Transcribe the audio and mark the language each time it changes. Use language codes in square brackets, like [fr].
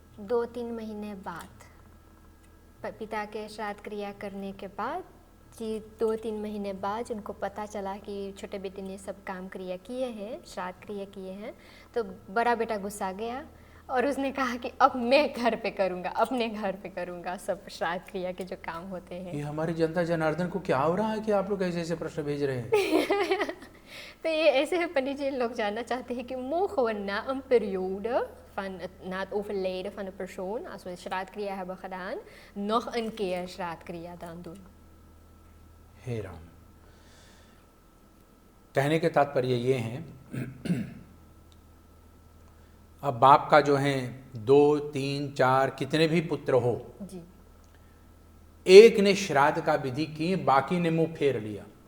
[hi] 2-3 महीने बाद, पिता के श्राद्ध क्रिया करने के बाद जी, 2-3 महीने बाद उनको पता चला कि छोटे बेटे ने सब काम क्रिया किए हैं, श्राद्ध क्रिया किए हैं, तो बड़ा बेटा गुस्सा गया और उसने कहा कि अब मैं घर पे करूँगा, अपने घर पे करूँगा सब श्राद्ध क्रिया के जो काम होते हैं। ये हमारी जनता जनार्दन को क्या हो रहा है कि आप लोग ऐसे ऐसे प्रश्न भेज रहे हैं? तो ये ऐसे है पंडित जी, लोग जानना चाहते हैं कि [nl] mogen we na een periode van na het overlijden van de persoon, als we श्राद्धक्रिया hebben gedaan, nog een keer श्राद्धक्रिया dan doen? [hi] हे राम, कहने के तात्पर्य ये है, अब बाप का जो है 2, 3, 4 कितने भी पुत्र हो जी, एक ने श्राद्ध का विधि की, बाकी ने मुंह फेर लिया।